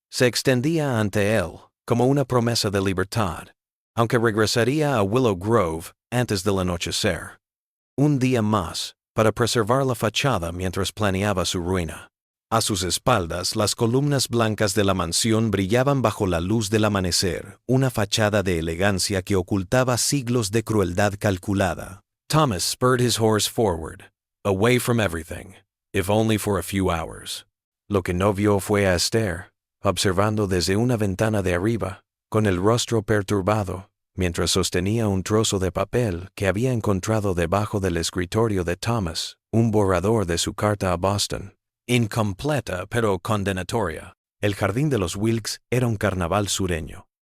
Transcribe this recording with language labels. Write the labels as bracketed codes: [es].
[es] se extendía ante él como una promesa de libertad, aunque regresaría a Willow Grove antes del anochecer. Un día más, para preservar la fachada mientras planeaba su ruina. A sus espaldas, las columnas blancas de la mansión brillaban bajo la luz del amanecer, una fachada de elegancia que ocultaba siglos de crueldad calculada. [en] Thomas spurred his horse forward, away from everything, if only for a few hours. [es] Lo que no vio fue a Esther, observando desde una ventana de arriba, con el rostro perturbado, mientras sostenía un trozo de papel que había encontrado debajo del escritorio de Thomas, un borrador de su carta a Boston. Incompleta pero condenatoria. El jardín de los Wilkes era un carnaval sureño.